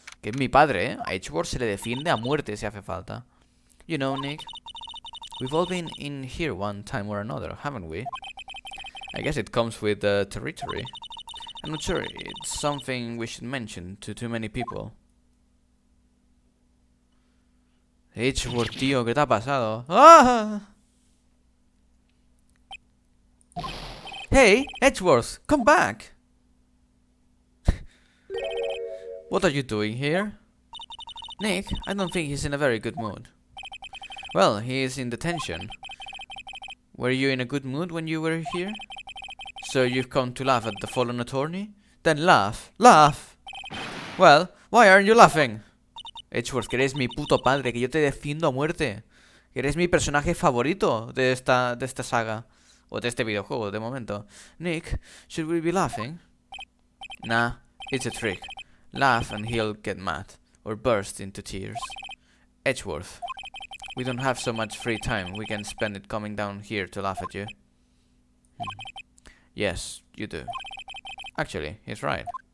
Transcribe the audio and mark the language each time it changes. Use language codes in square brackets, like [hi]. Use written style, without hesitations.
[es] Que es mi padre, ¿eh? A Edgeworth se le defiende a muerte si hace falta. [en] You know, Nick, we've all been in here one time or another, haven't we? I guess it comes with the territory. I'm not sure it's something we should mention to too many people. Edgeworth, tío, ¿qué te ha pasado? ¡Ah! Hey, Edgeworth, come back! What are you doing here? Nick, I don't think he's in a very good mood. Well, he is in detention. Were you in a good mood when you were here? So you've come to laugh at the fallen attorney? Then laugh. Laugh! Well, why aren't you laughing? [es] Edgeworth, que eres mi puto padre, que yo te defiendo a muerte. Que eres mi personaje favorito de esta saga. O de este videojuego, de momento. [en] Nick, should we be laughing? Nah, it's a trick. Laugh and he'll get mad. Or burst into tears. Edgeworth, we don't have so much free time. We can spend it coming down here to laugh at you. Yes, you do. Actually, he's right.